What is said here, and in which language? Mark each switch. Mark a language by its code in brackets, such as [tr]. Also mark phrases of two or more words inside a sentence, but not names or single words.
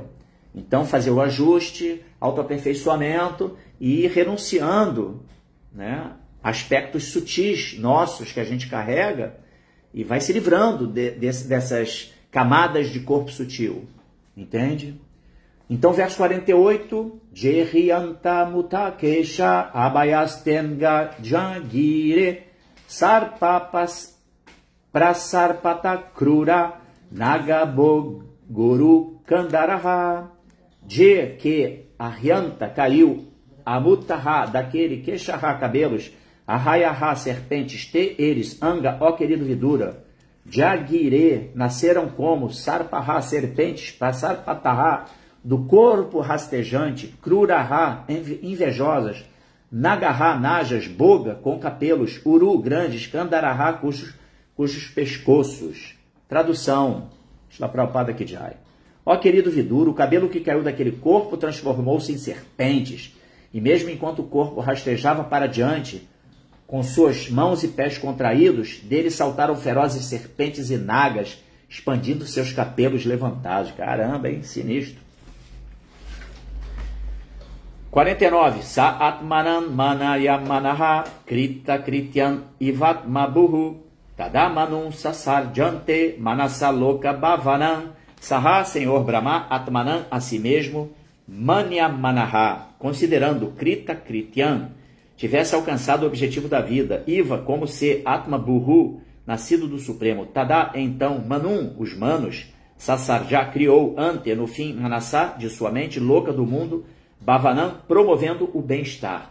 [pt] Então, fazer o ajuste, autoaperfeiçoamento e ir renunciando, né, aspectos sutis nossos que a gente carrega e vai se livrando dessas camadas de corpo sutil, entende? Então, verso 48, [sa] Jehiyanta mutakesha abayastenga jangire sarpapas prasarpata krura nagabogoru kandaraha. [pt] De que Aryanta caiu, Amutaha, daquele Keshaha, cabelos, Ahayaha, serpentes, Te, eles, Anga, ó querido Vidura, Jagire, nasceram como, Sarpaha, serpentes, Pasarpataha, do corpo rastejante, Kruraha, invejosas, Nagaha, najas, Boga, com capelos, Uru, grandes, Kandaraha, cujos pescoços. Tradução, Shila Prabhupada Kijai. Ó querido Vidura, o cabelo que caiu daquele corpo transformou-se em serpentes, e mesmo enquanto o corpo rastejava para diante, com suas mãos e pés contraídos, dele saltaram ferozes serpentes e nagas, expandindo seus cabelos levantados. Caramba, hein? Sinistro. 49. [sa] Sa atmanan manayamanaha krita krityan ivatmabuhu tadamanum sasarjante manasaloka bhavanam. [pt] Saha, Senhor Brahma, Atmanan, a si mesmo, Manyamanaha, considerando [sa] Krita Krityan, [pt] tivesse alcançado o objetivo da vida, Iva, como se [sa] Atma Buhu, [pt] nascido do Supremo, Tada, então, Manum, os manos, Sasarja, criou, ante, no fim, Manasá, de sua mente, louca do mundo, Bhavanam, promovendo o bem-estar.